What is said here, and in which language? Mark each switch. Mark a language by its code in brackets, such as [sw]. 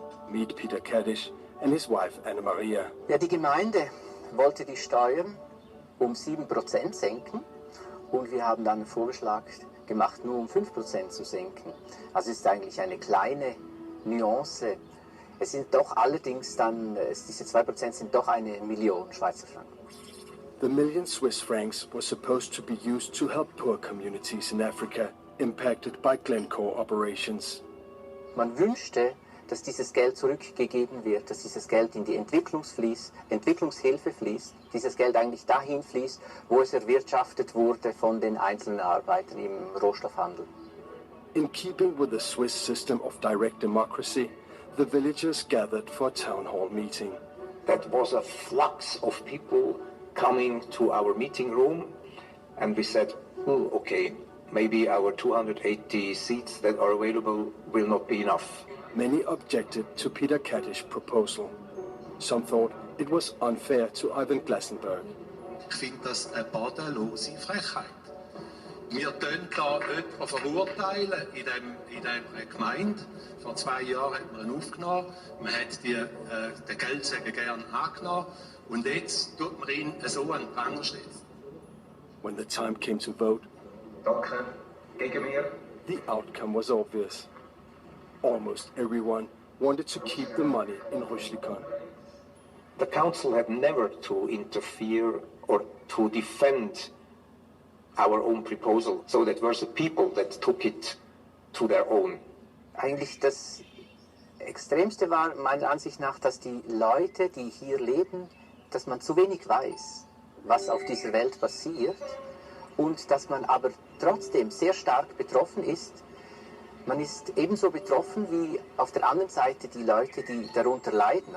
[en] Meet Peter Kaddish and his wife Anna Maria. [de] Ja, die Gemeinde wollte die Steuern 7% senken und wir haben dann einen Vorschlag gemacht, nur 5% zu senken. Also es ist eigentlich eine kleine Nuance. Es sind doch allerdings dann, diese 2% sind doch 1 Million Schweizer Franken. [en] The million Swiss francs was supposed to be used to help poor communities in Africa impacted by Glencore operations. [de] Man wünschte, dass dieses Geld zurückgegeben wird, dass dieses Geld in die Entwicklungshilfe fließt, dieses Geld eigentlich dahin fließt, wo es erwirtschaftet wurde von den einzelnen Arbeitern im Rohstoffhandel. [en] In keeping with the Swiss system of direct democracy, the villagers gathered for a town hall meeting. That was a flux of people coming to our meeting room, and we said, okay, maybe our 280 seats that are available will not be enough. Many objected to Peter Kaddish's proposal. Some thought it was unfair to Ivan Glassenberg. [de] Ich finde das eine bodenlose Frechheit. Wir tun da jemanden verurteilen in dieser Gemeinde. Vor 2 Jahren hat man ihn aufgenommen. Man hat den Geldsäge gern angenommen. Und jetzt tut man ihn so an den Pranger stellen. [en] When the time came to vote, [de] Danke. Gegen mir. [en] the outcome was obvious. Almost everyone wanted to keep the money in Rüschlikon. The council had never to interfere or to defend our own proposal, so that were the people that took it to their own. [de] Eigentlich das Extremste war meiner Ansicht nach, dass die Leute, die hier leben, dass man zu wenig weiß, was auf dieser Welt passiert und dass man aber trotzdem sehr stark betroffen ist. Man ist ebenso betroffen wie auf der anderen Seite die Leute, die darunter leiden.